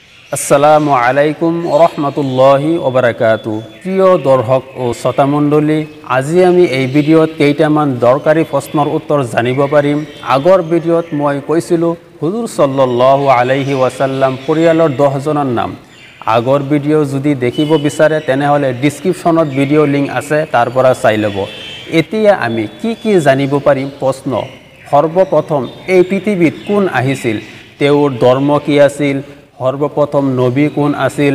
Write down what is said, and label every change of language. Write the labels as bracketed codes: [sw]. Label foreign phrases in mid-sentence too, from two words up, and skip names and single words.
[ar] السلام عليكم ورحمة الله وبركاته. [as] প্রিয় দর্শক ও শ্রোতামণ্ডলী, আজি আমি এই ভিডিঅ'ত কেইটামান দৰকাৰী প্ৰশ্নৰ উত্তৰ জানিব পাৰিম। আগৰ ভিডিঅ'ত মই কৈছিলোঁ হুজুৰ [ar] صلى الله عليه وسلم [as] পৰিয়ালৰ 10 জনৰ নাম। আগৰ ভিডিঅ' যদি দেখিব বিচাৰে তেনেহ'লে ডিছক্ৰিপশ্যনত ভিডিঅ' লিংক আছে, তাৰ পৰা চাই ল'ব। এতিয়া আমি কি জানিব পাৰিম? প্ৰশ্ন: সৰ্বপ্ৰথম এই পৃথিৱীত কোন আহিছিল? তেওঁৰ ধৰ্ম কি আছিল? সৰ্বপ্ৰথম নবী কোন আছিল?